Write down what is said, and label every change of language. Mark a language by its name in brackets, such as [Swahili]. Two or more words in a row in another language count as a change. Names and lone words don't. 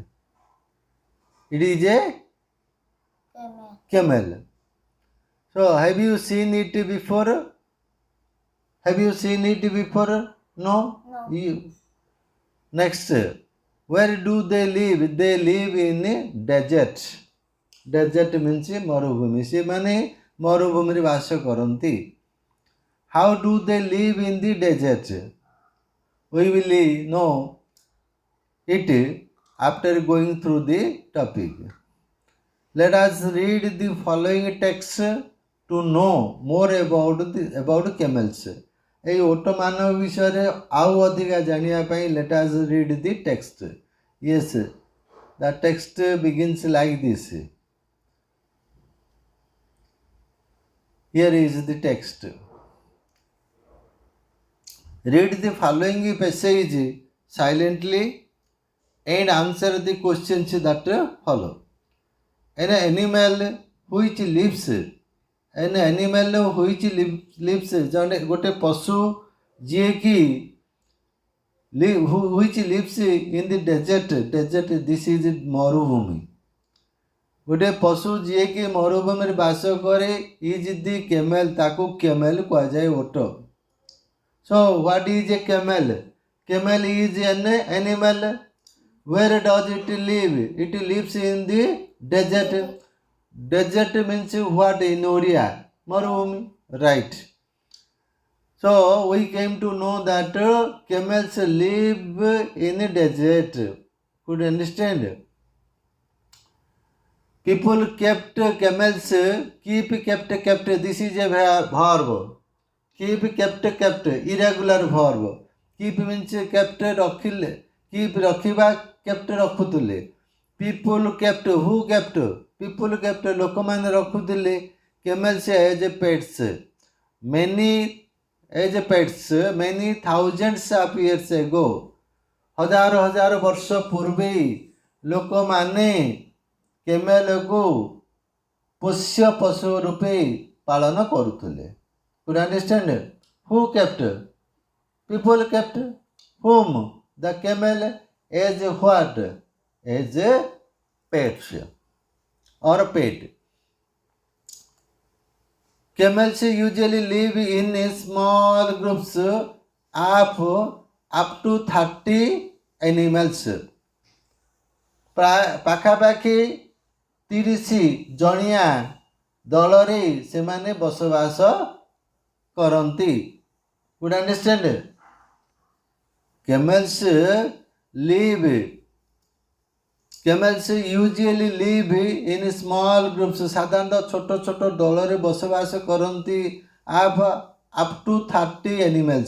[English] It is a camel. So, have you seen it before? Have you seen it before? No? No. Next, where do they live? They live in a desert. Desert means ମରୁଭୂମି. [Odia] ସେମାନେ ମରୁଭୂମିରେ ବାସ କରନ୍ତି. [English] How do they live in the desert? We will know it after going through the topic. Let us read the following text to know more about camels. [Odia] এই ଓଟ ମାନଙ୍କ ବିଷୟରେ ଆଉ ଅଧିକା ଜାଣିବା ପାଇଁ [English] let us read the text. Yes, the text begins like this. Here is the text. Read the following passage silently and answer the questions that follow. An animal which lives [Odia] ଜଣେ ଗୋଟେ ପଶୁ ଯିଏକି [English] which lives in the desert. This is [Odia] ମରୁଭୂମି. ଗୋଟେ ପଶୁ ଯିଏକି ମରୁଭୂମିରେ ବାସ କରେ [English] is the camel. [Odia] ତାକୁ camel କୁହାଯାଏ, ଓଟ. [English] So what is a camel? Camel is an animal. Where does it live? It lives in the desert. Desert means what in Odia? Marubhumi. Right. So we came to know that camels live in a desert. Could you understand? People kept camels. Kept. This is a verb. Keep kept. Irregular verb. Keep means kept ରଖିଲେ. Keep ରଖିବା, kept ରଖୁଥିଲେ. People kept. Who kept? People kept. [Odia] ଲୋକମାନେ ରଖୁଥିଲେ [English] camels as pets. Many as pets. Many thousands of years ago. [Odia] ହଜାର ବର୍ଷ ପୂର୍ବେ ଲୋକମାନେ କେମେଲକୁ ପୋଷ୍ୟ ପଶୁ ରୂପେ ପାଳନ କରୁଥିଲେ. [English] Could you understand? Who kept? People kept. Whom? The camel as what? As a pet or a pet. Camels usually live in small groups of up to 30 animals. [Odia] ପାଖାପାଖି 30 ଜଣିଆ ଦଳରେ ସେମାନେ ବସବାସ କରନ୍ତି. [English] Could you understand? Camels usually live in small groups. [Odia] ସାଧାରଣତଃ ଛୋଟ ଦଳରେ ବସବାସ କରନ୍ତି [English] of up to 30 animals.